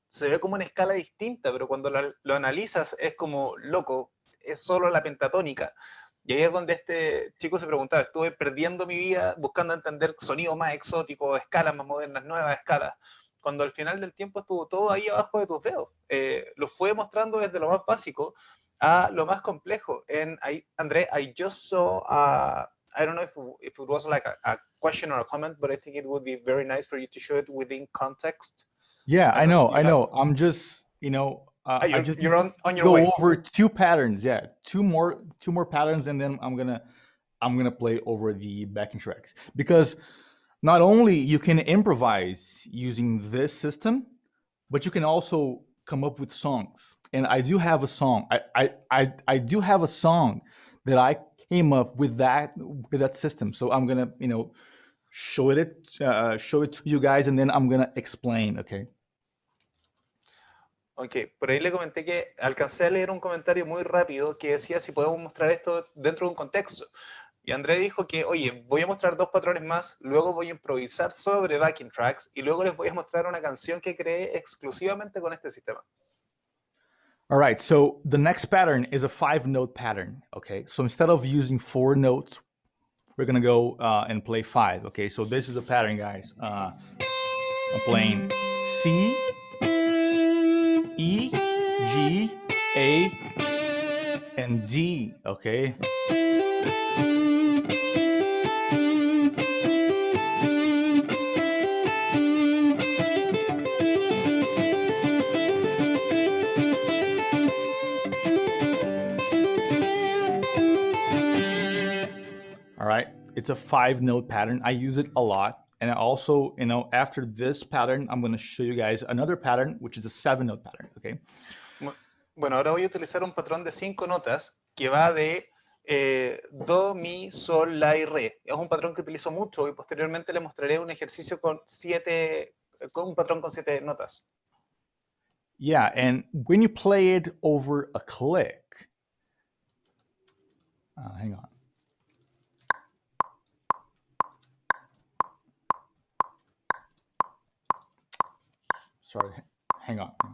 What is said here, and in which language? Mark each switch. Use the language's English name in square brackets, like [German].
[Spanish] Se ve como una escala distinta, pero cuando lo analizas es como, loco, es solo la pentatónica. Y ahí es donde este chico se preguntaba, estuve perdiendo mi vida buscando entender sonidos más exóticos, escalas más modernas, nuevas escalas, cuando al final del tiempo estuvo todo ahí abajo de tus dedos. Lo fue mostrando desde lo más básico a lo más complejo. [English] And André, I just saw, I don't know if it was like a question or a comment, but I think it would be very nice for you to show it within context. Yeah, I know. I'm just, I just you're on your go way. over two patterns. Yeah, two more patterns, and then I'm gonna play over the backing tracks, because not only you can improvise using this system, but you can also come up with songs. And I do have a song. I do have a song that I came up with that system. So I'm gonna show it to you guys, and then I'm gonna explain. Okay. [Spanish] Ok, por ahí le comenté que alcancé a leer un comentario muy rápido que decía si podemos mostrar esto dentro de un contexto. Y André dijo que, oye, voy a mostrar dos patrones más, luego voy a improvisar sobre backing tracks y luego les voy a mostrar una canción que creé exclusivamente con este sistema. [English] All right, so the next pattern is a 5-note pattern, okay? So instead of using 4 notes, we're gonna go and play 5, okay? So this is the pattern, guys. I'm playing C, E, G, A, and D, okay? All right, it's a 5-note pattern. I use it a lot. And I also, after this pattern, I'm going to show you guys another pattern, which is a 7-note pattern, okay? [Spanish] Bueno, ahora voy a utilizar un patrón de 5 notas que va de do, mi, sol, la y re. Es un patrón que utilizo mucho y posteriormente le mostraré un ejercicio con un patrón con 7 notas. [English] Yeah, and when you play it over a click, hang on. Sorry, hang on.